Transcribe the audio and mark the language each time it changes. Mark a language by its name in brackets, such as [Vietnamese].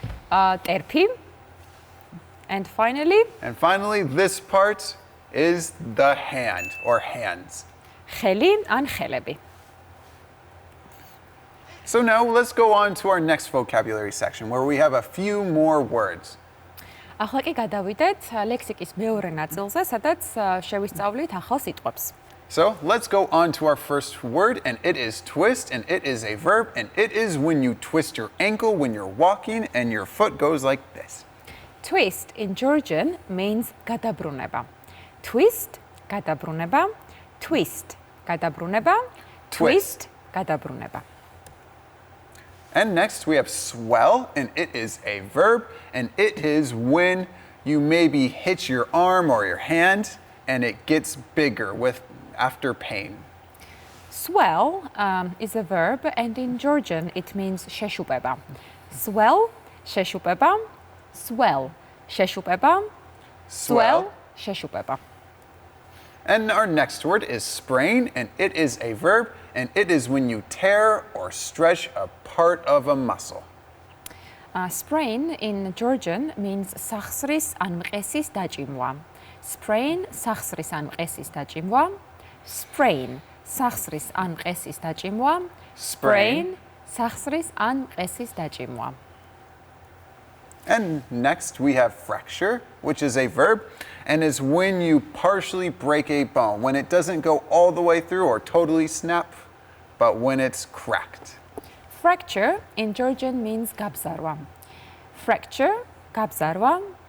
[English] Terpi. And finally, this part is the hand, or hands. [Georgian] Xeli an xelebi. [English] So now let's go on to our next vocabulary section, where we have a few more words. [Georgian] ახლა კი გადავიდეთ ლექსიკის მეორე ნაწილზე, სადაც შევისწავლით ახალ სიტყვებს. [English] So let's go on to our first word, and it is twist, and it is a verb, and it is when you twist your ankle when you're walking and your foot goes like this. Twist in Georgian means გადაბრუნება. Twist, გადაბრუნება. Twist, გადაბრუნება. Twist, გადაბრუნება. And next we have swell, and it is a verb, and it is when you maybe hit your arm or your hand, and it gets bigger after pain. Swell is a verb, and in Georgian it means შეშუპება. Swell, შეშუპება. Swell, შეშუპება. Swell, შეშუპება. And our next word is sprain, and it is a verb, and it is when you tear or stretch a part of a muscle. Sprain in Georgian means სახსრის ან მყესის დაჭიმვა. [Georgian] Sprain, სახსრის ან მყესის დაჭიმვა. Sprain, სახსრის ან მყესის დაჭიმვა. Sprain, სახსრის ან მყესის დაჭიმვა. [English] And next we have fracture, which is a verb, and is when you partially break a bone, when it doesn't go all the way through or totally snap, but when it's cracked. Fracture in Georgian means გაბზარვა. Fracture, გაბზარვა.